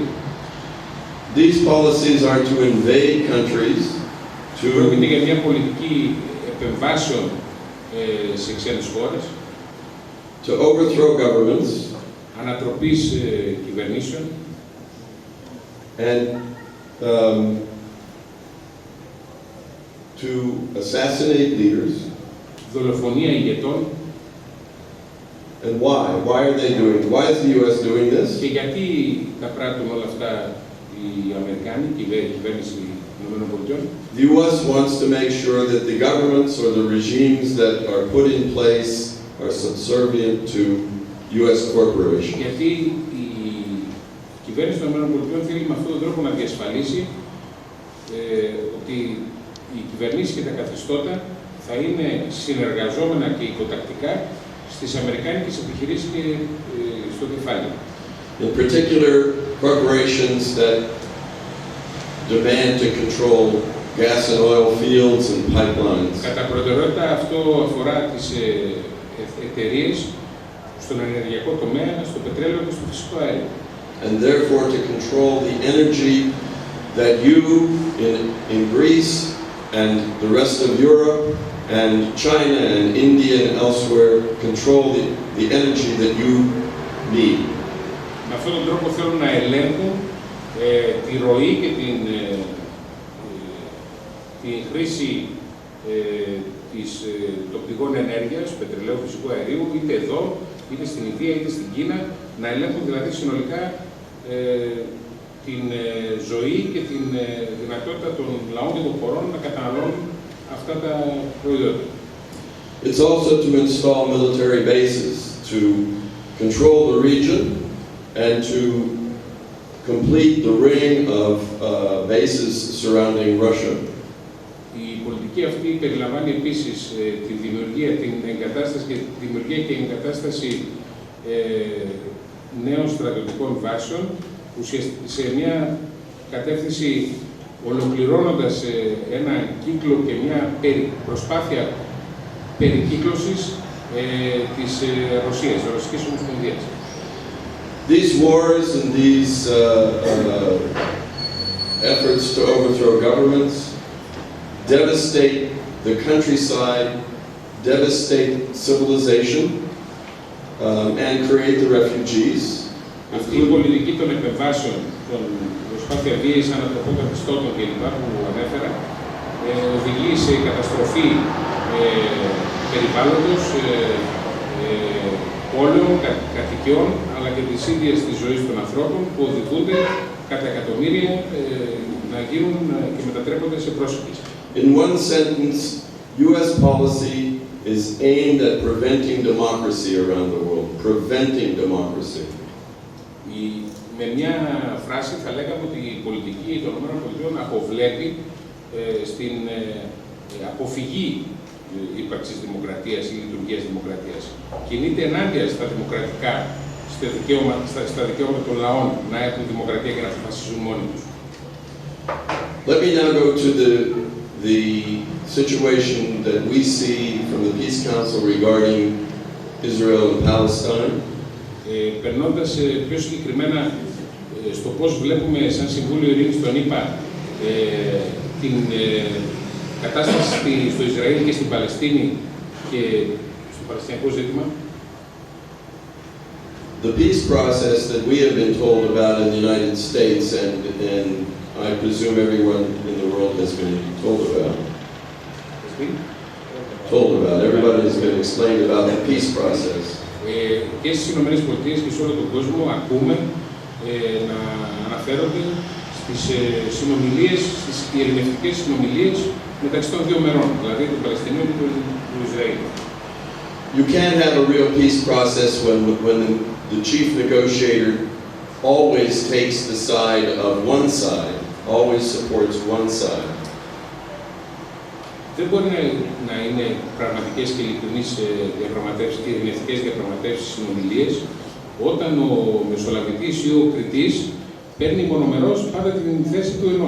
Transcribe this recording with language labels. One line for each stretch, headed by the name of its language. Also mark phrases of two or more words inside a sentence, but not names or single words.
English: These policies are to invade countries,
Greek: Πρόκειται για μια πολιτική επεμβάσεων σε ξένες χώρες,
English: to overthrow governments,
Greek: ανατροπής κυβερνήσεων,
English: and to assassinate leaders.
Greek: δολοφονία ηγετών.
English: And why? Why are they doing? Why is the U.S. doing this?
Greek: Και γιατί τα πράττουν όλα αυτά οι Αμερικάνοι και η κυβέρνηση των ΗΠΑ?
English: The U.S. wants to make sure that the governments or the regimes that are put in place are subservient to U.S. corporations.
Greek: Γιατί η κυβέρνηση των ΗΠΑ θέλει με αυτόν τον τρόπο να διασφαλίσει ότι οι κυβερνήσεις και τα καθεστώτα θα είναι συνεργαζόμενα και υποτακτικά στις αμερικάνικες επιχειρήσεις και στο κεφάλαιο.
English: In particular, corporations that demand to control gas and oil fields and pipelines.
Greek: Κατά προτεραιότητα αυτό αφορά τις εταιρείες στον ενεργειακό τομέα, στο πετρέλαιο και στο φυσικό αέριο.
English: And therefore to control the energy that you in Greece and the rest of Europe and China and India and elsewhere control the energy that you need.
Greek: Με αυτόν τον τρόπο θέλουν να ελέγχουν τη ροή και τη χρήση των πηγών ενέργειας, πετρελαίου, φυσικού αερίου, είτε εδώ, είτε στην Ινδία, είτε στην Κίνα, να ελέγχουν δηλαδή συνολικά την ζωή και την δυνατότητα των λαών και των χωρών να καταναλώνουν αυτά τα προϊόντα.
English: It's also to install military bases to control the region and to complete the ring of bases surrounding Russia.
Greek: Η πολιτική αυτή περιλαμβάνει επίσης τη δημιουργία, την εγκατάσταση και εγκατάσταση νέων στρατιωτικών βάσεων σε μια κατεύθυνση ολοκληρώνοντας ένα κύκλο και μια προσπάθεια περικύκλωσης της Ρωσίας, της Ρωσικής Ομοσπονδίας.
English: These wars and these efforts to overthrow governments devastate the countryside, devastate civilization, and create the refugees.
Greek: Αυτή η πολιτική των επεμβάσεων, των προσπάθεια βίαιης ανατροπών καθεστώτων κλπ. Που ανέφερα, οδηγεί σε καταστροφή περιβάλλοντος, πόλεων, κατοικιών, αλλά και της ίδιας της ζωής των ανθρώπων που οδηγούνται κατά εκατομμύρια να γίνουν και μετατρέπονται σε πρόσφυγες.
English: In one sentence, U.S. policy is aimed at preventing democracy around the world, preventing democracy.
Greek: Με μια φράση θα λέγαμε ότι η πολιτική των ΗΠΑ αποβλέπει στην αποφυγή ύπαρξης δημοκρατίας ή λειτουργίας δημοκρατίας. Κινείται ενάντια στα δημοκρατικά, στα δικαιώματα των λαών να έχουν δημοκρατία και να αποφασίζουν μόνοι τους.
English: Let me now go to the situation that we see from the Peace Council regarding Israel and Palestine.
Greek: Περνώντας πιο συγκεκριμένα στο πώς βλέπουμε σαν Συμβούλιο Ειρήνης των ΗΠΑ την κατάσταση στο Ισραήλ και στην Παλαιστίνη και στο Παλαιστινιακό ζήτημα.
English: The peace process that we have been told about in the United States and I presume everyone in the world has been told about. Everybody has been explained about the peace process.
Greek: Και στις Ηνωμένες Πολιτείες και σε όλο τον κόσμο ακούμε να αναφέρονται στις συνομιλίες, στις ειρηνευτικές συνομιλίες μεταξύ των δύο μερών, δηλαδή των Παλαιστινίων και του Ισραήλ.
English: You can't have a real peace process when the chief negotiator always takes the side of one side, always supports one side.
Greek: Δεν μπορεί να είναι πραγματικές και ειλικρινείς διαπραγματεύσεις και ειρηνευτικές διαπραγματεύσεις συνομιλίες όταν ο μεσολαβητής ή ο κριτής παίρνει μονομερώς πάντα την θέση του ενός.